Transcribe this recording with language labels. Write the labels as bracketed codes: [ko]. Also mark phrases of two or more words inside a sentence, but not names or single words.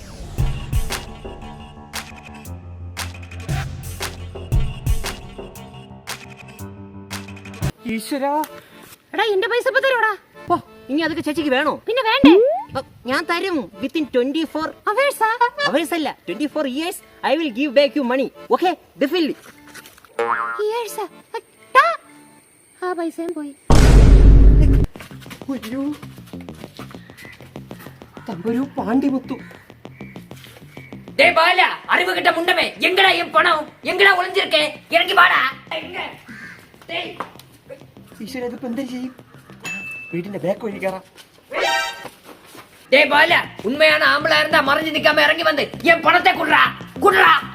[ml] ഈശ്വരാ. എടാ, എന്റെ പൈസ ഇപ്പൊ തരുവാടാ. ഓ, ഇനി അതൊക്കെ ചേച്ചിക്ക് വേണോ? പിന്നെ വേണ്ടേ? ഞാൻ തരും. വിത്തിൻ 24 [en] hours അല്ല 24 years I will give back you money. Okay, definitely. [ml] ആ പൈസയും പോയി. അയ്യോ, തമ്പുരു പാണ്ടിമുത്തു. [ta] அறிவு கிட்ட முண்டமே, எங்கடா என் பணம்? எங்கடா ஒளிஞ்சிருக்கே? இறங்கி வாடா. [ml] ഈശ്വര, ഇതിപ്പോ എന്താ ചെയ്യും? വീടിന്റെ ബാക്ക് വഴി കയറാം. [ta] டேய் பால, உண்மையான ஆம்பளை இருந்தா மறைஞ்சு நிக்காம இறங்கி வந்து என் பணத்தை குடுறா.